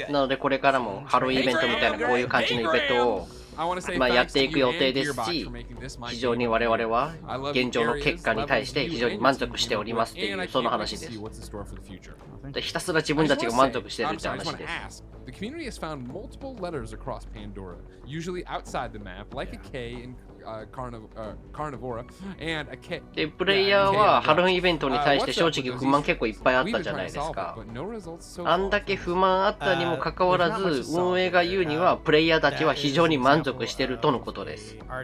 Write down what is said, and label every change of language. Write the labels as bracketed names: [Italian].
[Japanese] なのでこれからもハロウィンイベントみたいなこういう感じのイベントをやっていく予定ですし、非常に我々は現状の結果に対して非常に満足しておりますっていうその話です。でひたすら自分たちが満足してるって話です。 [English] The community has found multiple letters across Pandora, usually outside the map, like a K in Carnivora and a K. [Japanese] で、プレイヤーはハロウィンイベントに対して正直不満結構いっぱいあったじゃないですか。あんだけ不満あったにもかかわらず、運営が言うにはプレイヤーたちは非常に満足してるとのことです。